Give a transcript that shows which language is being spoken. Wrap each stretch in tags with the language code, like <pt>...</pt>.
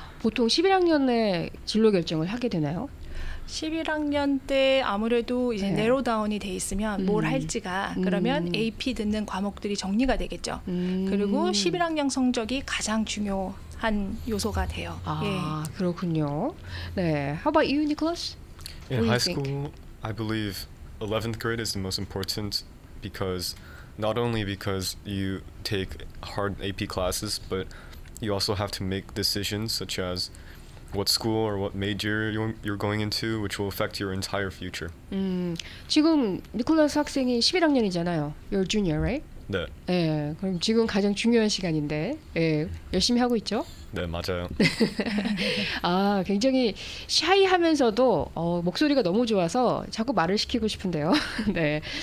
<ko>보통 11학년에 진로 결정을 하게 되나요? 11학년 때 아무래도 이제 내로다운이 돼 있으면 뭘 할지가 그러면 AP 듣는 과목들이 정리가 되겠죠. 그리고 11학년 성적이 가장 중요한 요소가 돼요. 그렇군요. 네,</ko> <en>How about you, Nicholas? In high school, I believe 11th grade is the most important because not only because you take hard AP classes, but you also have to make decisions such as what school or what major you're going into, which will affect your entire future.</en> <ko>지금 니콜라스 학생이 11학년이잖아요.</ko> <en>You're junior, right?</en> <ko>네. 네. 그럼 지금 가장 중요한 시간인데, 열심히 하고 있죠? 네, 맞아요. 굉장히 샤이하면서도 목소리가 너무 좋아서 자꾸 말을 시키고 싶은데요. 네.</ko>